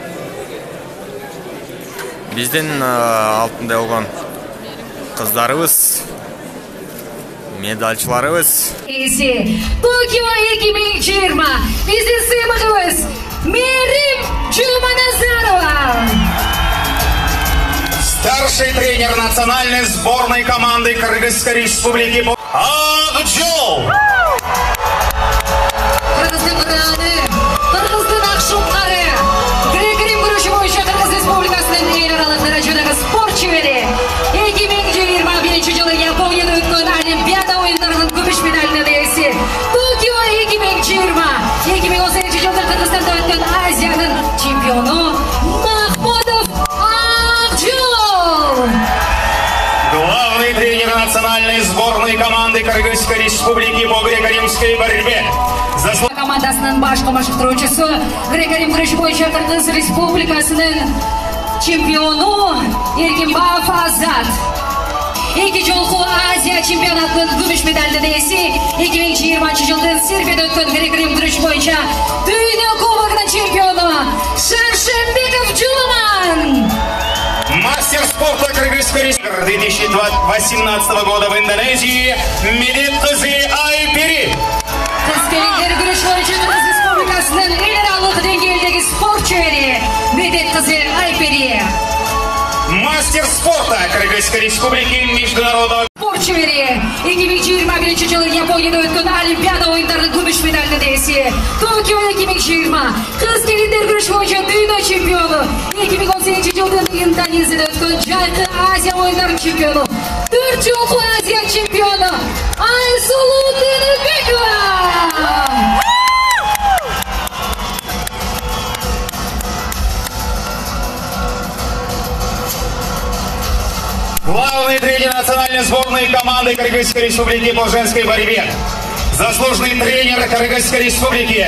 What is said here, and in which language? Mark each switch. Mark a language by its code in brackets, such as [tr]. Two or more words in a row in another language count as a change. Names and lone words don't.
[ky] Биздин алтында болгон кыздарыбыз, медалчыларыбыз. Токио 2020 биздин сыймыгыбыз Мээрим Жуманазарова. [ru] Старший тренер национальной сборной команды Кыргызской республики Акжол. [ky] Кыргыздын кыраны, кыргыздын акшумкары, грек-рим күрөшү боюнча Кыргыз Республикасынын эл аралык даражадагы спорт чебери. 2021 жылы Японияда өткөн Олимпиада оюндарынын күмүш медалынын ээси. Токио 2020, 2018 жылда Кыргызстанда өткөн Азиянын чемпиону Махмудов Акжол. [ru] Главный тренер национальной сборной команды Кыргызской республики по греко-римской борьбе. [ky] Командасынын башкы машыктыруучусу, греко-рим күрөшү боюнча Кыргыз Республикасынын чемпиону Эркинбаев Азат. 2 жолку Азия чемпионатынын күмүш медалдын ээси. 2020 жылдын Сербияда өткөн грек-рим күрөшү боюнча дүйнө кубогунун чемпиону Шаршенбеков Жуман. [ru] Мастер спорта Кыргызской республики 2018 года в Индонезии Медет кызы Айпери. [ky] Кыз келиндер күрөшү боюнча Кыргыз Республикасынын эл аралык деңгээлдеги спорт чебери Медет кызы Айпери. [ru] Мастер спорта Кыргызской республики международного [ky] спорт чебери 2021 жылы Японияда өткөн Олимпиада оюндарынын күмүш медалынын ээси. Токио 2020 кыз келиндер күрөшү боюнча дүйнө чемпиону. 2018 жылдын Индонезияда өткөн жайкы Азия оюндарынын чемпиону. 4 жолку Азия чемпиону Айсулу Тыныбекова. [ru] Главный тренер национальной сборной команды Кыргызской республики по женской борьбе. Заслуженный тренер Кыргызской республики.